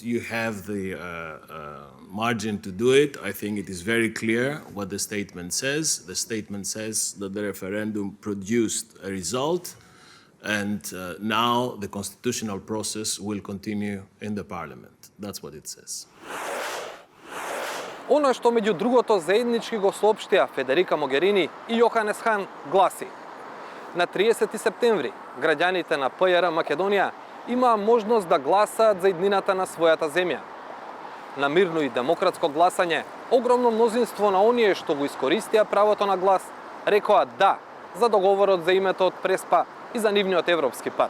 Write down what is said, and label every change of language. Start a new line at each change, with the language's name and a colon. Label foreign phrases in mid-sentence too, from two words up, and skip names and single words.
English: You have the margin to do it. I think it is very clear what the statement says. The statement says that the referendum produced a result, and now the constitutional process will continue in the parliament. That's what it says.
Macedonian: Оно што меѓу другото заеднички го соопштија Федерика Могерини и Јоханес Хан гласи: на 30 септември граѓаните на ПЈР Македонија имаа можност да гласаат за иднината на својата земја. На мирно и демократско гласање, огромно мнозинство на оние што го искористија правото на глас рекоа да за договорот за името од Преспа и за нивниот европски пат.